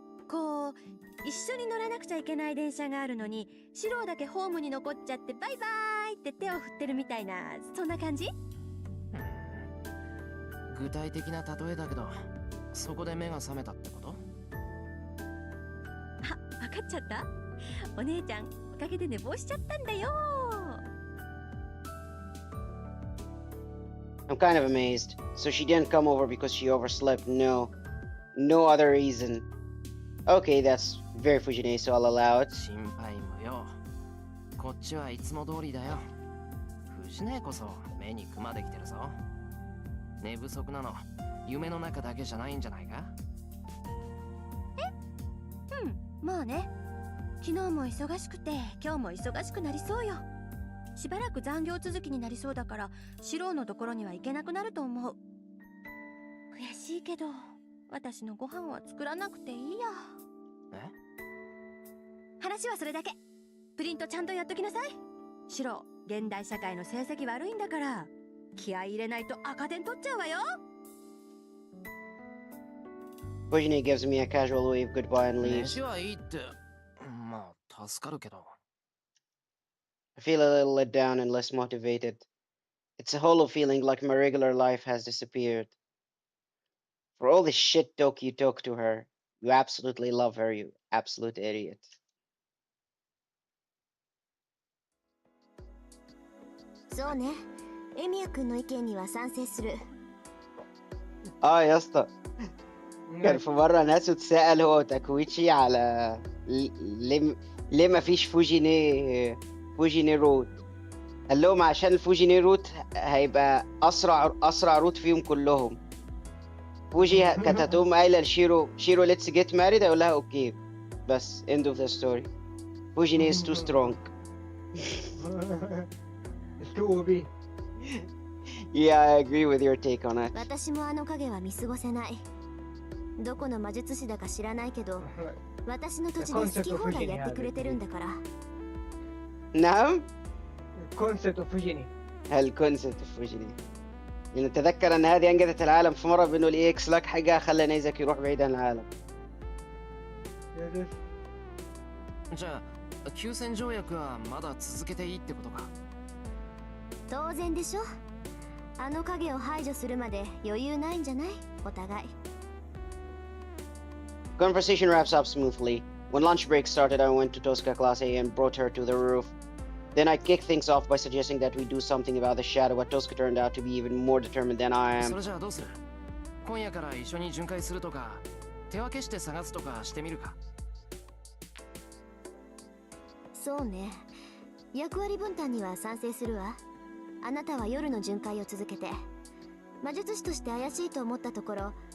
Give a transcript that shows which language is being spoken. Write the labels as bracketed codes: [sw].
[ja] こう一緒に乗らなくちゃいけない電車があるのに、シロだけホームに残っちゃってバイバーイって手を振ってるみたいな、そんな感じ？具体的な例えだけど、そこで目が覚めたってこと？あ、わかっちゃった？お姉ちゃんおかげで寝坊しちゃったんだよ。 [en] I'm kind of amazed. So she didn't come over because she overslept. No other reason. Okay, that's very Fujine, so I'll allow it. [ja] 心配無用。こっちはいつも通りだよ。藤姉こそ目にクマできてるぞ。寝不足なの夢の中だけじゃないんじゃないか？まあね。昨日も忙しくて今日も忙しくなりそうよ。しばらく残業続きになりそうだから、シロのところには行けなくなると思う。悔しいけど私のご飯は作らなくていいや。話はそれだけ。プリントちゃんとやっときなさい。シロ、現代社会の成績悪いんだから、気合い入れないと赤点取っちゃうわよ。 [en] Fujine gives me a casual wave goodbye and leaves. [ja] 飯はいいって、まあ助かるけど。 [en] I feel a little let down and less motivated. It's a hollow feeling like my regular life has disappeared. For all the shit talk you talk to her, you absolutely love her, you absolute idiot. [ja] そうね。エミヤ君の意見には賛成する。 [ar] يا اسطى كان في مرة ناس اتسأل هو تاكويتشي على ليه ما فيش فوجيني روت. قال لهم عشان الفوجيني روت هيبقى اسرع روت فيهم كلهم. فوجي كانت هتقوم قايله لشيرو [en] let's get married, [ar] هيقول لها اوكي بس [en] end of the story. Fujine is too strong. It's too OB. Yeah, I agree with your take on it. [ja] 私もあの影は見過ごせない。どこの魔術師だか知らないけど、私の土地で好き放題やってくれてるんだから。 [ar] نعم؟ كونسبت فوجيني. الكونسبت فوجيني. لأن تذكر أن هذه أنقذت العالم في مرة بأنه الإي إكس لاك حقها خلى نيزك يروح بعيد عن العالم. [ja] じゃあ休戦条約はまだ続けていいってことか？当然でしょ。あの影を排除するまで余裕ないんじゃない？お互い。 [en] Conversation wraps up smoothly. When lunch break started, I went to Tosca Class A and brought her to the roof. Then I kicked things off by suggesting that we do something about the shadow, but Tosca turned out to be even more determined than I am. [ja] それじゃあどうする？今夜から一緒に巡回するとか、手分けして探すとかしてみるか？そうね。役割分担には賛成するわ。あなたは夜の巡回を続けて、魔術師として怪しいと思ったところ、